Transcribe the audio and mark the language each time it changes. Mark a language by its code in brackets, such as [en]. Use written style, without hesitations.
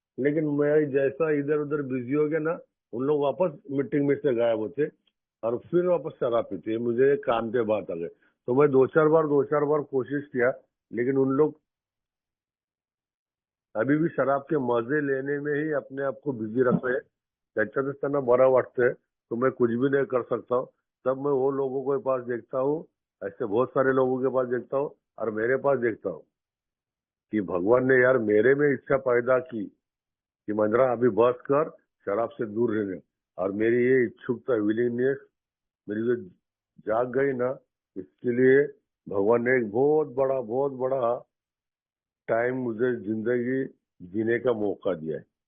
[hi] लेकिन मैं जैसा इधर उधर बिजी हो गया ना, उन लोग वापस मीटिंग में से गायब होते और फिर वापस शराब पीते. मुझे काम के बात आ गए तो मैं दो चार बार कोशिश किया, लेकिन उन लोग अभी भी शराब के मजे लेने में ही अपने आप को बिजी रख रहे हैं. [mr] त्याच्यातच त्यांना बरं वाटतंय [hi] तो मैं कुछ भी नहीं कर सकता हूँ. तब मैं वो लोगों के पास देखता हूँ, ऐसे बहुत सारे लोगों के पास देखता हूँ और मेरे पास देखता हूँ कि भगवान ने यार मेरे में इच्छा पैदा की कि मंजरा अभी बस कर, शराब से दूर रहने. और मेरी ये इच्छुकता, विलिंगनेस मेरी जो जाग गई ना, इसके लिए भगवान ने एक बहुत बड़ा टाइम मुझे जिंदगी जीने का मौका दिया है.